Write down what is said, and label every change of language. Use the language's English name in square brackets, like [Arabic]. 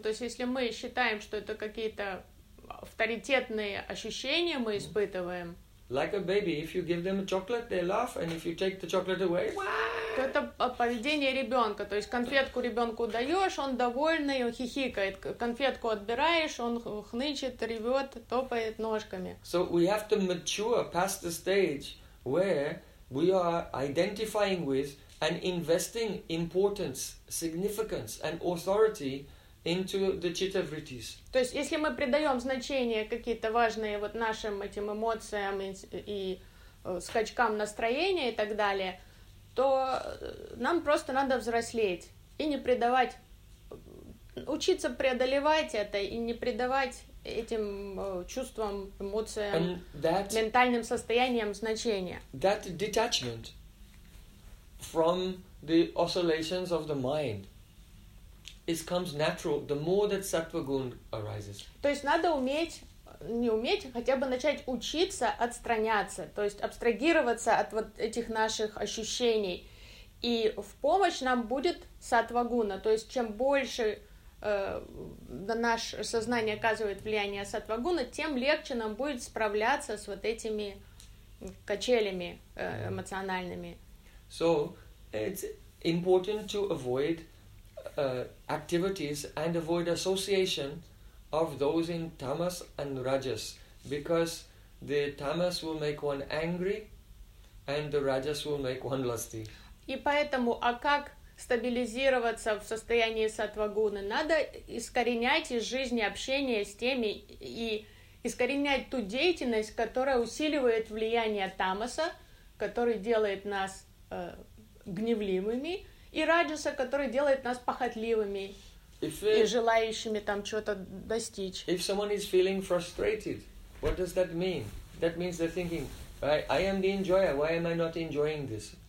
[Russian] То есть если мы считаем, что это какие-то авторитетные ощущения мы испытываем. [English] Like a baby, if you give them a chocolate, they laugh, and if you take the chocolate away, [Russian] то это поведение ребенка. То есть конфетку ребенку даешь, он довольный, он хихикает. Конфетку отбираешь, он хнычет, ревет, топает ножками. [English] So we have to mature past the stage where we are identifying with and investing importance, significance, and authority into the citta vrittis. [Russian] То есть, если мы придаем значение какие-то важные вот нашим этим эмоциям и скачкам настроения и так далее, то нам просто надо взрослеть и не придавать, учиться преодолевать это и не придавать этим чувствам, эмоциям, [English] that, [Russian] ментальным состояниям значения. [English] That detachment from the oscillations of the mind, it comes natural the more that sattva-gun arises. [Russian] То есть надо уметь, не уметь, хотя бы начать учиться отстраняться, то есть абстрагироваться от вот этих наших ощущений. И в помощь нам будет сатвагуна, то есть чем больше наше сознание оказывает влияние сатвагуна, тем легче нам будет справляться с вот этими качелями эмоциональными. [English] So it's important to avoid activities and avoid association of those in tamas and rajas, because the tamas will make one angry and the rajas will make one lusty. [Russian] И поэтому, а как стабилизироваться в состоянии сатвагуны? Надо искоренять из жизни общение с теми и искоренять ту деятельность, которая усиливает влияние тамаса, который делает нас гневливыми, и раджаса, который делает нас похотливыми и желающими там чего-то достичь. [English] If someone is feeling frustrated, what does that mean? That means they're thinking, I am the enjoyer, why am I not enjoying this?